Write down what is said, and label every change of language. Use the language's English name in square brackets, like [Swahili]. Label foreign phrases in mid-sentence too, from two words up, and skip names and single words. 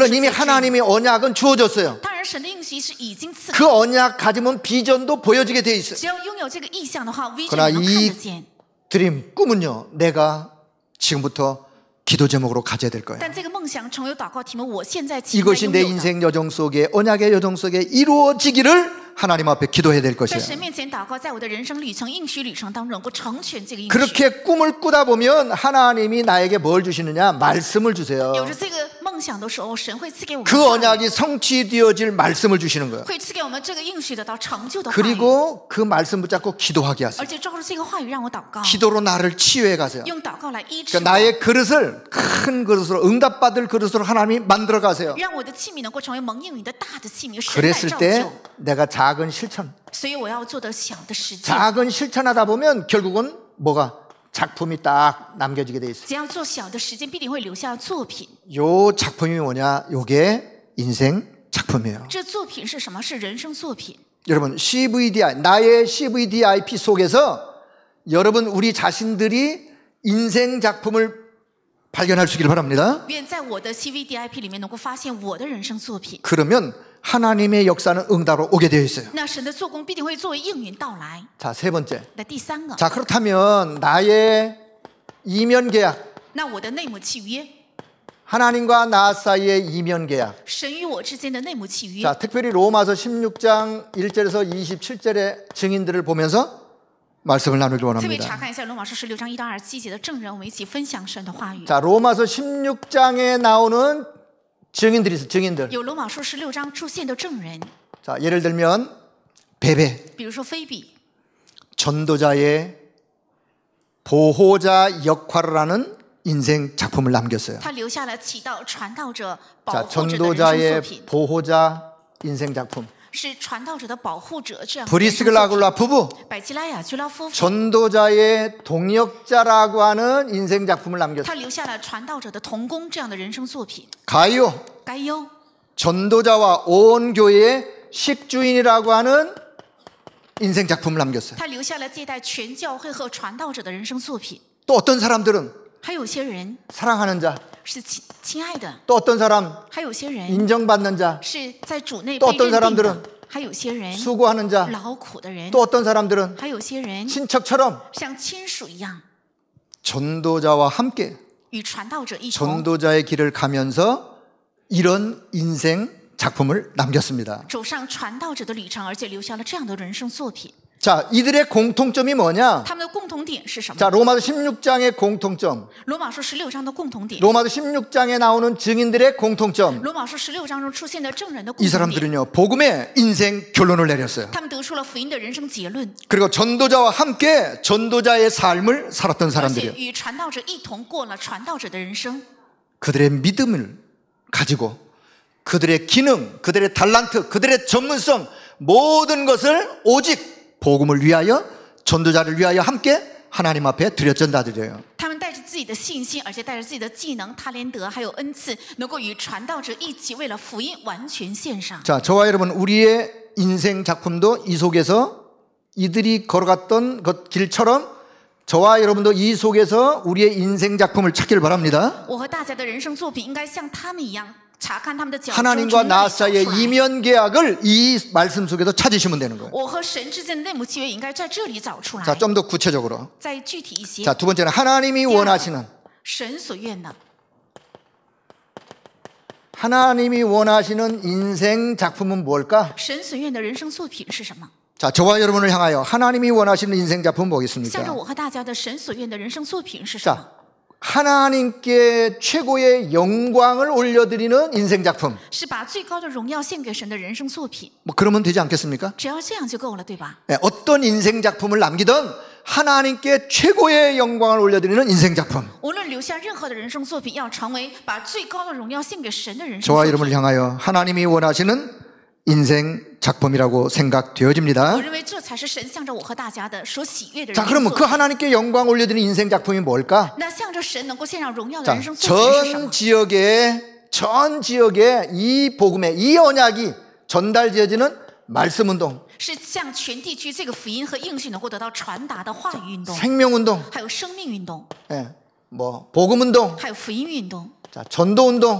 [Korean] 물론 이미 하나님의 언약은 주어졌어요. [Chinese] 当然神的应许是已经赐给， [Korean] 그 언약 가지면 비전도 보여지게 돼 있어요. [Chinese] 只要拥有这个意象的话 ，vision [Korean] 그러나 [Chinese] 能看 [Korean] 이 [Chinese] 得见。 [Korean] 드림, 꿈은요, 내가 지금부터 기도 제목으로 가져야 될 거예요. [Chinese] 但这个梦想成为祷告题目，我现在期待 [Korean] 이것이 [Chinese] 拥 [Korean] 내 [Chinese] 有的。 [Korean] 인생 여정 속에, 언약의 여정 속에 이루어지기를 하나님 앞에 기도해야 될 [Chinese] 在 [Korean] 것이에요. [Chinese] 神面前祷告，在我的人生旅程、应许旅程当中，能够成全这个应许。 [Korean] 그렇게 꿈을 꾸다 보면 하나님이 나에게 뭘 주시느냐? 말씀을 주세요. [Chinese] 有着这个梦想的时候，神会赐给我们 [Korean] 그 [Chinese] 话语， [Korean] 언약이 성취되어질 말씀을 주시는 거예요. [Chinese] 会赐给我们这个应许得到成就的话语， [Korean] 그리고 그 말씀 붙잡고 기도하게 하세요. [Chinese] 而且抓住这个话语让我祷告， [Korean] 기도로 나를 치유해 가세요. [Chinese] 用祷告来医治 [Korean] 그러니까 [Chinese] 我， [Korean] 나의 그릇을 큰 그릇으로, 응답받을 그릇으로 하나님이 만들어 가세요. [Chinese] 让我的器皿能够成为蒙应允的大的器皿，神来 [Korean] 그랬을 [Chinese] 造 [Korean] 때 [Chinese] 就。 [Korean] 내가 작은 실천, [Chinese] 所以我要做的小的实践， [Korean] 작은 실천하다 보면 결국은 뭐가 작품이 딱 남겨지게 돼 있어요. [Chinese] 只要做小的实践，必定会留下作品。 [Korean] 요 작품이 뭐냐? 요게 인생 작품이에요. [Chinese] 这作品是什么？是人生作品。 [Korean] 여러분 CVDI, 나의 CVDIP 속에서 여러분 우리 자신들이 인생 작품을 발견할 수 있기를 바랍니다. [Chinese] 愿在我的 CVDIP 里面能够发现我的人生作品。 [Korean] 그러면 하나님의 역사는 응답으로 오게 되어 있어요. [Chinese] 那神的做工必定会作为应允到来。 [Korean] 자, 세 번째. [Chinese] 那第三个， [Korean] 자, 그렇다면 나의 이면 계약, [Chinese] 那我的内幕契约， [Korean] 하나님과 나 사이의 이면 계약. [Chinese] 神与我之间的内幕契约。 [Korean] 자, 특별히 로마서 16장 1절에서 27절의 증인들을 보면서 말씀을 나누길 [Chinese] 特别 [Korean] 원합니다. [Chinese] 查看一下罗马书16章1到27节的证人，我们一起分享神的话语。 [Korean] 자, 로마서 16장에 나오는 증인들이 있어요. 증인들. [Chinese] 有罗马书16章出现的证人， [Korean] 자, 예를 들면 베베, [Chinese] 比如说菲比， [Korean] 전도자의 보호자 역할을 하는 인생 작품을 남겼어요. [Chinese] 他留下了起到传道者、保 [Korean] 자, [Chinese] 护者的人生作 [Korean] 전도자의 [Chinese] 品， [Korean] 보호자 인생 작품. [Chinese] 是传道者的保护者这样的人生作 [Korean] 브리스글라굴라 [Chinese] 品。 [Korean] 부부, [Chinese] 百基拉雅居拉夫妇， [Korean] 전도자의 동역자라고 하는 인생 작품을 남겼어요. [Chinese] 他留下了传道者的同工这样的人生作品。 [Korean] 가이오, [Chinese] 该优， [Korean] 전도자와 온 교회의 식주인이라고 하는 인생 작품을 남겼어요. [Chinese] 他留下了接待全教会和传道者的人生作品。 [Korean] 또 어떤 사람들은 [Chinese] 还有些人 [Korean] 사랑하는 자, [Chinese] 是亲爱的， [Korean] 또 어떤 사람 [Chinese] 还有些人 [Korean] 인정받는 자, [Chinese] 是在主内 [Korean] 또 [Chinese] 被 [Korean] 어떤 [Chinese] 认定 [Korean] 사람들은 [Chinese] 的，还有些人 [Korean] 수고하는 자, [Chinese] 劳苦的人， [Korean] 또 어떤 사람들은 [Chinese] 还有些人 [Korean] 친척처럼 [Chinese] 像亲属一样， [Korean] 전도자와 함께 [Chinese] 与传道者一同 [Korean] 전도자의 길을 가면서 이런 인생 작품을 남겼습니다. [Chinese] 走上传道者的旅程，而且留下了这样的人生作品。 [Korean] 자, 이들의 공통점이 뭐냐? [Chinese] 他们的共同点是什么？ [Korean] 자, 로마서 16장의 공통점, [Chinese] 罗马书16章的共同点， [Korean] 로마서 16장에 나오는 증인들의 공통점. [Chinese] 罗马书16章中出现的证人的 [Korean] 이 [Chinese] 共同点， [Korean] 사람들은요, 복음의 인생 결론을 내렸어요. [Chinese] 他们得出了福音的人生结论， [Korean] 그리고 전도자와 함께 전도자의 삶을 살았던 [Chinese] 而且 [Korean] 사람들이에요. [Chinese] 与传道者一同过了传道者的人生。 [Korean] 그들의 믿음을 가지고 그들의 기능, 그들의 달란트, 그들의 전문성 모든 것을 오직 복음을 위하여 전도자를 위하여 함께 하나님 앞에 드렸전다드려요. [Chinese] 他们带着自己的信心，而且带着自己的技能、他连德还有恩赐，能够与传道者一起为了福音完全献上。 [Korean] 자, 저와 여러분 우리의 인생 작품도 이 속에서 이들이 걸어갔던 것 길처럼 저와 여러분도 이 속에서 우리의 인생 작품을 찾기를 바랍니다. [Chinese] 我和大家的人生作品应该像他们一样，查看他们的脚中 [Korean] 하나님과 [Chinese] 从哪 [Korean] 나 [Chinese] 里找 [Korean] 사이의 [Chinese] 出来。 [Korean] 이면 계약을 이 말씀 속에서 찾으시면 되는 거예요. [Chinese] 我和神之间的内幕契约应该在这里找出来。 [Korean] 자, 좀 더 구체적으로. [Chinese] 再具体一些， [Korean] 자, 두 번째는 하나님이 원하시는 [Chinese] 神所愿的， [Korean] 하나님이 원하시는 인생 작품은 뭘까? [Chinese] 神所愿的人生作品是什么？ [Korean] 자, 저와 여러분을 향하여 하나님이 원하시는 인생 작품은 [Chinese] 向着 [Korean] 뭐겠습니까? [Chinese] 我和大家的神所愿的人生作品是什么？ [Korean] 자, 하나님께 최고의 영광을 올려드리는 인생 작품. [Chinese] 是把最高的荣耀献给神的人生作品。 [Korean] 뭐 그러면 되지 않겠습니까? [Chinese] 只要这样就够了，对吧？ [Korean] 네, 어떤 인생 작품을 남기든 하나님께 최고의 영광을 올려드리는 인생 작품. [Chinese] 无论留下任何的人生作品，要成为把最高的荣耀献给神的人生 [Korean] 저와 [Chinese] 作 [Korean] 여러분을 [Chinese] 品。 [Korean] 향하여 하나님이 원하시는 인생 작품이라고 생각되어집니다. [Chinese] 我认为这才是神向着我和大家的所喜悦的人 [Korean] 자, [Chinese] 生 [Korean] 그러면 [Chinese] 作 [Korean] 그 [Chinese] 品。 [Korean] 하나님께 영광 올려드리는 인생 작품이 뭘까? [Chinese] 那向着神能够献上荣耀的 [Korean] 자, [Chinese] 人生作品是什么？ [Korean] 전 지역에 이 복음의 이 언약이 전달되어지는 말씀 운동, [Chinese] 是向全地区这个福音和应许能够得到传达的话语运动， [Korean] 생명 운동, [Chinese] 还有生命运动， [Korean] 예, 뭐 복음 운동, [Chinese] 还有福音运动， [Korean] 자, 전도 운동,